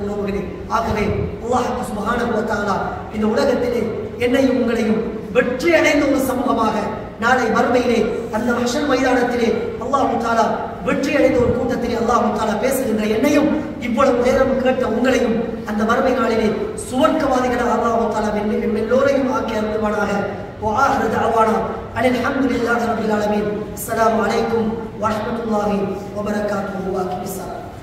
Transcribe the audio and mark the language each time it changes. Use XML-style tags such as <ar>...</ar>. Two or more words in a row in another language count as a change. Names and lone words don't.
<ta>உறவுகளே, ஆகவே</ta> <ar>الله سبحانه وتعالى</ar> <ta>இந்த உலகத்திலே என்னையும் உங்களையும் வெற்றி அடைந்த ஒரு சமூகமாக நாளை மறுமையிலே அந்த மஹ்ஷர் மைதானத்திலே</ta> <ar>الله تعالى</ar> <ta>வெற்றி அடைந்த ஒரு கூட்டத்திலே</ta> <ar>الله تعالى</ar> <ta>பேசுகின்ற என்னையும் இவ்வளவு நேரம் கேட்ட உங்களையும் அந்த மறுமை நாளிலே சுவர்க்கவாதிகளாக</ta> <ar>الله تعالى</ar> <ta>எல்லோரையும் ஆக்கி அருள்வானாக.</ta> <ar>وآخر دعوانا أن الحمد لله رب العالمين. السلام عليكم ورحمة الله وبركاته.</ar>